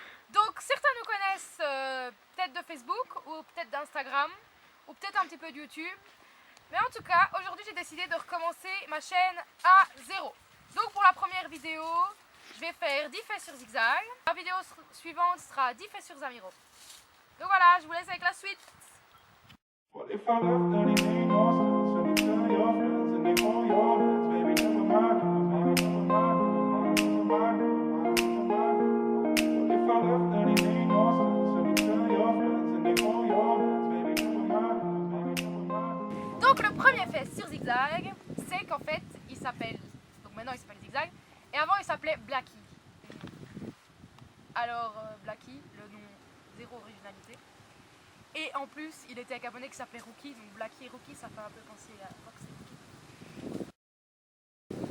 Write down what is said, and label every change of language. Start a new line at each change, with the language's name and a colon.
French: Donc certains nous connaissent peut-être de Facebook ou peut-être d'Instagram ou peut-être un petit peu de YouTube. Mais en tout cas, aujourd'hui j'ai décidé de recommencer ma chaîne à zéro. Donc pour la première vidéo, je vais faire 10 faits sur Zigzag. La vidéo suivante sera 10 faits sur Zamiro. Donc voilà, je vous laisse avec la suite.
English: What if I left anything awesome? So you tell your friends and they call your friends. Baby, never mind, never mind, never mind, never mind. What if I left anything awesome? So you tell your friends and they call your friends. Baby, never mind, never mind.
French: Donc le premier fait sur Zigzag, c'est qu'en fait, il s'appelle... Donc maintenant il s'appelle Zigzag. Et avant il s'appelait Blacky. Alors Blacky, le nom zéro originalité. Et en plus, il était avec un abonné qui s'appelait Rookie, donc Blacky et Rookie, ça fait un peu penser à Fox et Rookie.